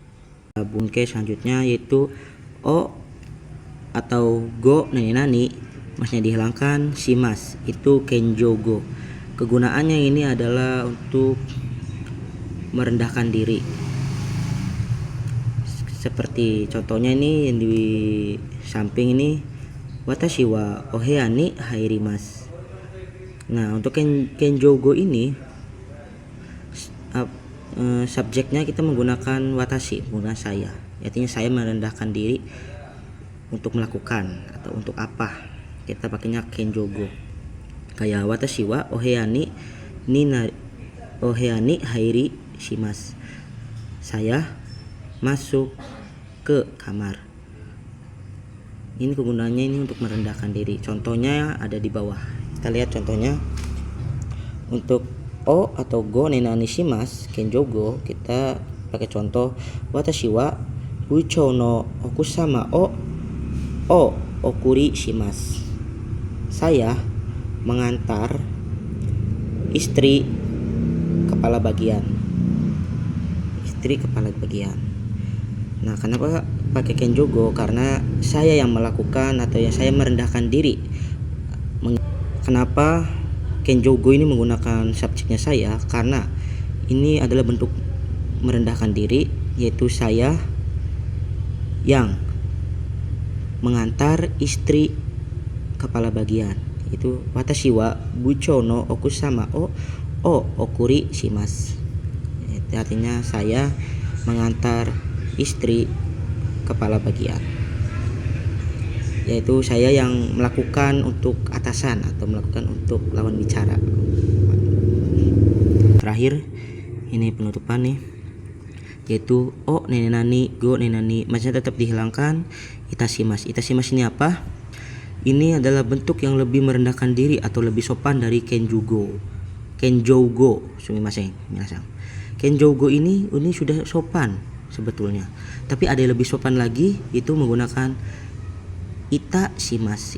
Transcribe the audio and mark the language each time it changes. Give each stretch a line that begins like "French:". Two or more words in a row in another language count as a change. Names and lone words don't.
Indonesian: Bungkai selanjutnya yaitu o atau go nani masnya dihilangkan, shimas itu kenjogo. Kegunaannya ini adalah untuk merendahkan diri. Seperti contohnya ini yang di samping ini,
Japanese: 私はお部屋に入ります.
Indonesian: Nah, untuk kenjogo ini subjeknya kita menggunakan watashi, menggunakan saya. Artinya saya merendahkan diri untuk melakukan atau untuk apa. Kita pakainya kenjogo. Kayak
Japanese: 私はお部屋に入りします.
Indonesian: Saya masuk ke kamar. Ini kegunaannya ini untuk merendahkan diri. Contohnya ada di bawah. Kita lihat contohnya. Untuk o atau go nenani shimasu kenjogo, kita pakai contoh
Japanese: 私は部長の奥様をお送りします.
Indonesian: Saya mengantar istri kepala bagian. Nah, kenapa pakai kenjogo? Karena saya yang melakukan atau yang saya merendahkan diri. Kenapa kenjogo ini menggunakan subjeknya saya? Karena ini adalah bentuk merendahkan diri, yaitu saya yang mengantar istri kepala bagian. Itu
Japanese: 私は部長の奥様をお送りします.
Indonesian: Itu artinya saya mengantar istri kepala bagian, yaitu saya yang melakukan untuk atasan atau melakukan untuk lawan bicara. Terakhir ini penutupan nih, yaitu o nenani go nenani, masnya tetap dihilangkan. Itashimasu ini apa? Ini adalah bentuk yang lebih merendahkan diri atau lebih sopan dari kenjogo.
Japanese: すみません、皆さん.
Indonesian: Kenjogo ini sudah sopan sebetulnya. Tapi ada yang lebih sopan lagi, itu menggunakan itashimasu.